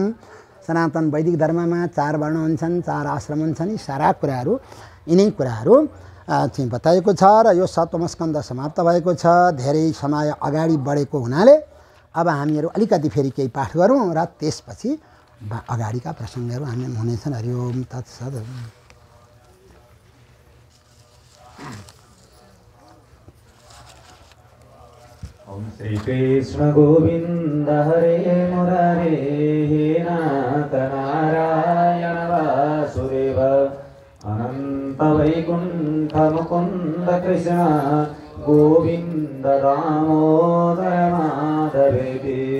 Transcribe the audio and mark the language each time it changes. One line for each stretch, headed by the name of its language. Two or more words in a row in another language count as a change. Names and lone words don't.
Nepali: सनातन वैदिक धर्ममा 4 वर्ण हुन्छन्, 4 आश्रम हुन्छन्। यी सारा कुराहरू यिनै कुराहरू चाहिँ बताएको छ र यो सप्तम स्कन्द समाप्त भएको छ। धेरै समय अगाडि बढेको हुनाले अब हामीहरू अलिकति फेरि केही पाठ गरौँ र त्यसपछि अगाडिका प्रसङ्गहरू हामी हुनेछन्।
Sanskrit: हरि ओम तत्सत्। ओम श्री कृष्ण गोविंद हरे मुरारे हे नाथ नारायण वासुदेव अनंत वैकुंठ मुकुंद कृष्ण गोविंद दामोदर माधवेति।